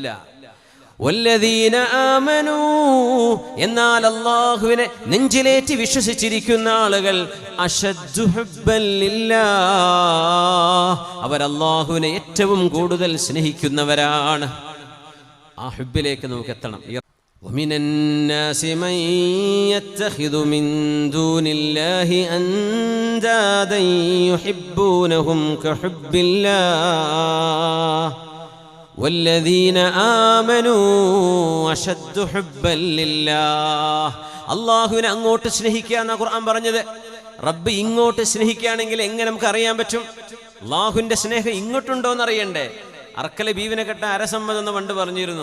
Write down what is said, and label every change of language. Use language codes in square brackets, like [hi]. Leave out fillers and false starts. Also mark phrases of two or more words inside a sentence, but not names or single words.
[ar] والذين آمنوا, [ml] എന്നാൽ അല്ലാഹുവിനെ നെഞ്ചിലേറ്റി വിശ്വസിച്ചിരിക്കുന്ന ആളുകൾ [ar] أشد حبا لله, [ml] അവർ അല്ലാഹുവിനെ ഏറ്റവും കൂടുതൽ സ്നേഹിക്കുന്നവരാണ്. ആ ഹുബ്ബിലേക്ക് നമുക്ക് എത്തണം. [ar] وَمِنَ النَّاسِ مَن يَتَّخِذُ مِن دُونِ اللَّهِ أَندَادًا يُحِبُّونَهُمْ كَحُبِّ اللَّهِ والذين آمنوا أشد حبا لله. [ml] അല്ലാഹുവിനെ അങ്ങോട്ട് സ്നേഹിക്കുക എന്നാ ഖുർആൻ പറഞ്ഞത്. റബ്ബ് ഇങ്ങോട്ട് സ്നേഹിക്കുകയാണെങ്കിൽ എങ്ങനെ നമുക്ക് അറിയാൻ പറ്റും? അല്ലാഹുവിന്റെ സ്നേഹം ഇങ്ങോട്ടുണ്ടോ എന്ന് അറിയണ്ടേ? അറക്കലെ ബീവിനെ കെട്ട അരസമ്മതം എന്ന് പണ്ട് പറഞ്ഞിരുന്നു.